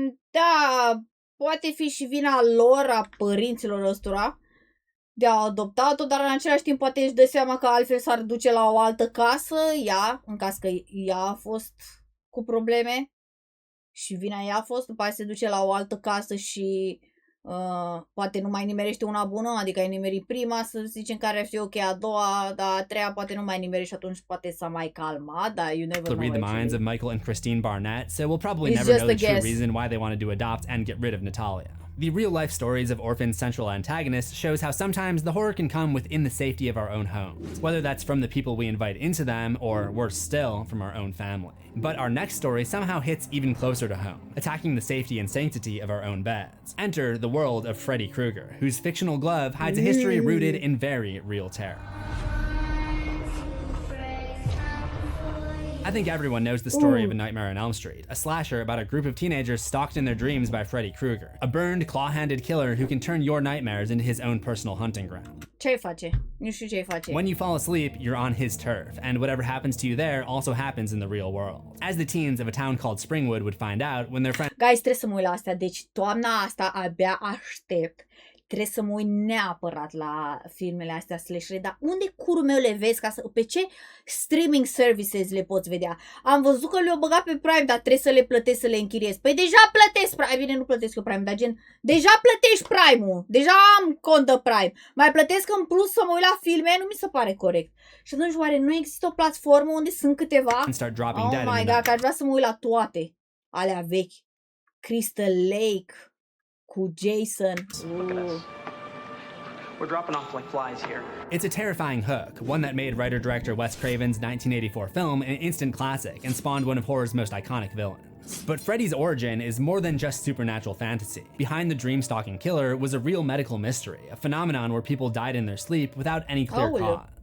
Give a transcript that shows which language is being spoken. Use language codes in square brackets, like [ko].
[ro] Da, poate fi și vina lor, a părinților ăstora, de a adoptat-o, dar în același timp poate își dă seama că altfel s-ar duce la o altă casă, ea, în caz că ea a fost cu probleme și vina ea a fost, după aceea se duce la o altă casă și Poate nu mai nimerește una bună, adică ai nimerit prima, să zicem care ar fi ok, a doua, dar a treia poate nu mai nimerești și atunci poate s-a mai calmat, dar [en] you never know. Read the minds of Michael and Christine Barnett, so we'll probably never know the true reason why they wanted to adopt and get rid of Natalia. The real-life stories of Orphan's central antagonist shows how sometimes the horror can come within the safety of our own homes, whether that's from the people we invite into them, or worse still, from our own family. But our next story somehow hits even closer to home, attacking the safety and sanctity of our own beds. Enter the world of Freddy Krueger, whose fictional glove hides a history rooted in very real terror. I think everyone knows the story of A Nightmare on Elm Street, a slasher about a group of teenagers stalked in their dreams by Freddy Krueger, a burned, claw-handed killer who can turn your nightmares into his own personal hunting ground. [ro] Ce-i face? Nu știu ce-i face. [en] When you fall asleep, you're on his turf, and whatever happens to you there also happens in the real world. As the teens of a town called Springwood would find out when their friends... [ro] Guys, trebuie să mă uit la astea, deci toamna asta abia aștept. Trebuie să mă uit neapărat la filmele astea slashere, dar unde curul meu le vezi? Pe ce streaming services le poți vedea? Am văzut că le-au băgat pe Prime, dar trebuie să le plătesc, să le închiriez. Păi deja plătesc Prime, bine, nu plătesc eu Prime, dar gen, deja plătești Prime-ul, deja am cont de Prime. Mai plătesc în plus să mă uit la filme, nu mi se pare corect. Și atunci oare nu există o platformă unde sunt câteva? [en] Oh my god, [ro] că aș vrea să mă uit la toate alea vechi. Crystal Lake cu Jason. [en] We're dropping off like flies here. It's a terrifying hook, one that made writer-director Wes Craven's 1984 film an instant classic and spawned one of horror's most iconic villains. But Freddy's origin is more than just supernatural fantasy. Behind the dream-stalking killer was a real medical mystery, a phenomenon where people died in their sleep without any clear cause.